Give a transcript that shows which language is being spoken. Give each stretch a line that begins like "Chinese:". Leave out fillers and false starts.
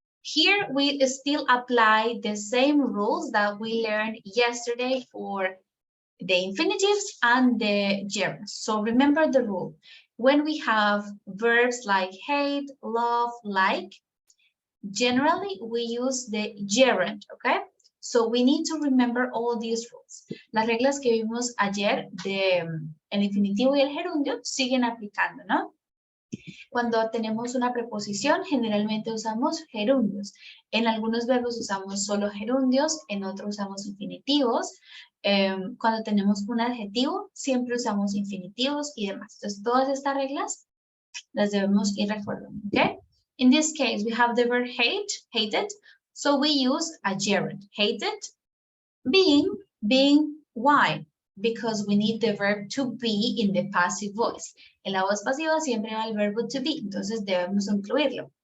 English: Here we still apply the same rules that we learned yesterday for the infinitives and the gerunds. So remember the rule. When we have verbs like hate, love, like, generally we use the gerund, okay? So we need to remember all these rules.
Spanish: Las reglas que vimos ayer de el infinitivo y el gerundio siguen aplicando, ¿no? Cuando tenemos una preposición, generalmente usamos gerundios. En algunos verbos usamos solo gerundios, en otros usamos infinitivos. Cuando tenemos un adjetivo, siempre usamos infinitivos y demás. Entonces, todas estas reglas las debemos ir recordando, ¿ok?
English: In this case, we have the verb hate, hated. So we use a gerund. Hated, being, why? Because we need the verb to be in the passive voice.
Spanish: En la voz pasiva siempre va el verbo to be, entonces debemos incluirlo.